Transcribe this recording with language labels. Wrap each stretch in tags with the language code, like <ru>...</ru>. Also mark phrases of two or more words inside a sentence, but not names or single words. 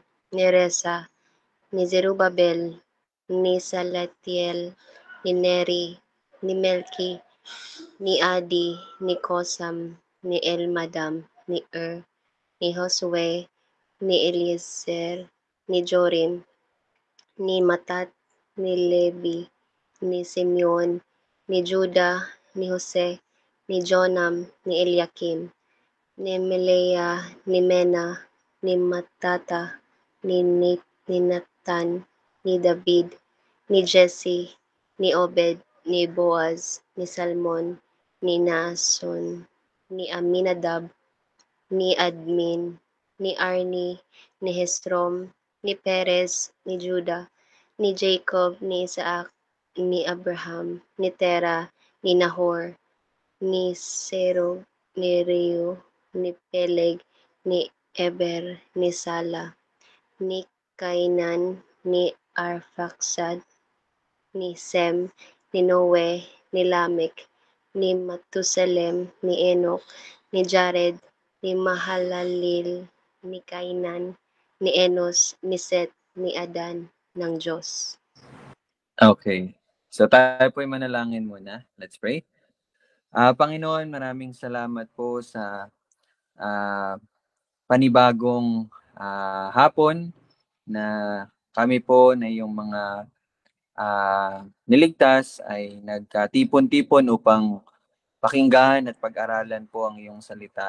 <tl>ni Resa, ni Zerubabel, ni Salatiel, ni Neri, ni Melki, ni Adi, ni Kosam, ni Elmadam, ni ni Josue, ni Eliezer, ni Jorim, ni Matat, ni Levi, ni Simeon, ni Juda, ni Jose, ni Jonam, ni Eliakim, ni Melea, ni Mena, ni Matata, ni Natan, ni David, ni Jesse, ni Obed, ni Boaz, ni Salmon, ni Naason, ni Aminadab, ni Admin, ni Arni, ni Hesrom, ni Perez, ni Juda, ni Jacob, ni Isaac, ni Abraham, ni Tera, ni Nahor, ni Serug, ni Reu, ni Peleg, ni Eber, ni Sala, ni Kainan, ni Arphaxad, ni Sem, ni Noe, ni Lamek, ni Matusalem, ni Enoch, ni Jared, ni Mahalalel, ni Kainan, ni Enos, ni Set, ni Adan, ng Diyos. Okay. So tayo po ay manalangin muna.</tl> <en>Let's pray.</en> <tl>Panginoon, maraming salamat po sa panibagong hapon na kami po na yung mga niligtas ay nagkatipon-tipon upang pakinggan at pag-aralan po ang iyong salita.</tl>